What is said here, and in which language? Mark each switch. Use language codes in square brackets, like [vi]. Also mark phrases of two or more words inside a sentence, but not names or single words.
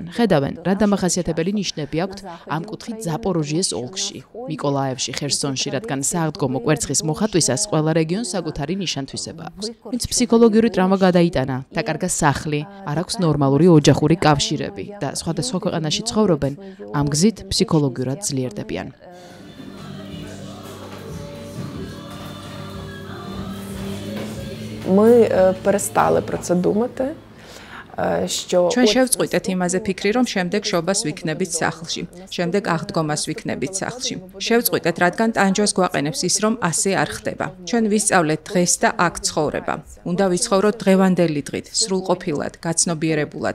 [ka] ხედავენ, რა დამახასიათებელი ნიშნები აქვთ ამ კუთხით ზაპოროჟიეს ოლქში, მიკოლაევში, ხერსონში, რადგან სააღდგომო კვერცხის მოხატვისას ყველა რეგიონს საკუთარი ნიშან-თვისება აქვს. ვინც ფსიქოლოგიური ტრავმა გადაიტანა, დაკარგა სახლი, არ აქვს ნორმალური ოჯახური კავშირები და სხვადასხვა ქვეყანაში ცხოვრობენ, ამ გზით ფსიქოლოგიურად ძლიერდებიან. [uk] Ми перестали про це думати. [ka] ჩვენ შევწყვიტეთ იმაზე ფიქრი, რომ შემდეგ შობას ვიქნებით სახლში, შემდეგ აღდგომას ვიქნებით სახლში. შევწყვიტეთ, რადგან ტანჯვას გვაყენებს ის, რომ ასე არ ხდება. ჩვენ ვისწავლეთ დღეს და აქ ცხოვრება. უნდა ვიცხოვროთ დღევანდელი დღით, სრულყოფილად, გაცნობიერებულად.